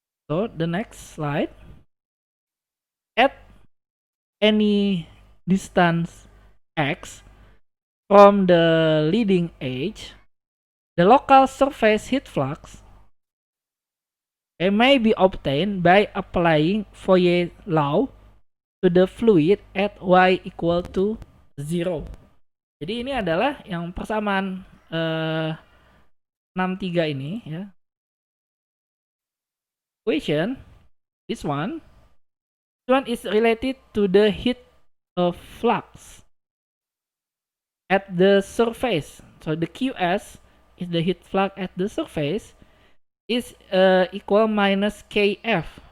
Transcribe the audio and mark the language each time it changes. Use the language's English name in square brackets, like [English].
[English] So the next slide, at any distance x from the leading edge, the local surface heat flux may be obtained by applying Fourier law to the fluid at y equal to 0. [Indonesian] Jadi ini adalah yang persamaan 63 ini ya. [English] Equation, this one is related to the heat of flux at the surface. So the Qs is the heat flux at the surface is equal minus Kf.